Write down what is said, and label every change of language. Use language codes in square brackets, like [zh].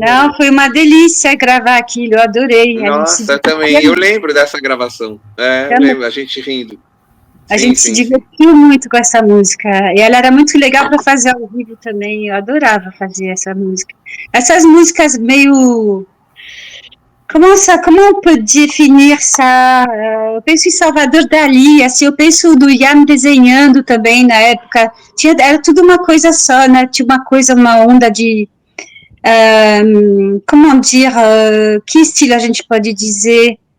[pt] Não, foi uma delícia gravar aquilo, eu adorei. Nossa, também. Eu lembro dessa gravação. Eu lembro, a gente rindo. A gente se divertiu muito com essa música. E ela era muito legal para fazer ao vivo também. Eu adorava fazer essa música. Essas músicas meio [fr] comment on peut définir ça? [pt] Eu penso em Salvador Dali, assim, eu penso do Ian desenhando também na época. Era tudo uma coisa só, né? Tinha uma onda de... [fr] comment dire? [pt] Que estilo a gente pode dizer?